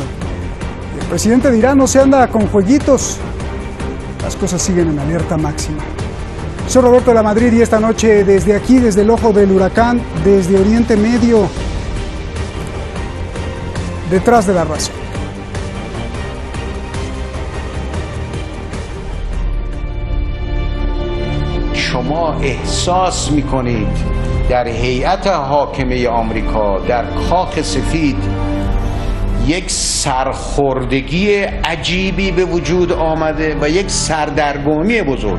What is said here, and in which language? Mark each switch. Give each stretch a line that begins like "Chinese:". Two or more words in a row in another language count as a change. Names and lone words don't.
Spanish: El presidente de Irán no se anda con jueguitos. Las cosas siguen en alerta máxima. Soy Roberto de la Madrid y esta noche desde aquí, desde el ojo del huracán, desde Oriente Medio, detrás de la razón.
Persian: شما احساس میکنید در هیئت حاکمه آمریکا در کاخ سفید یک سرخوردگی عجیبی به وجود آمده و یک سردرگمی بزرگ.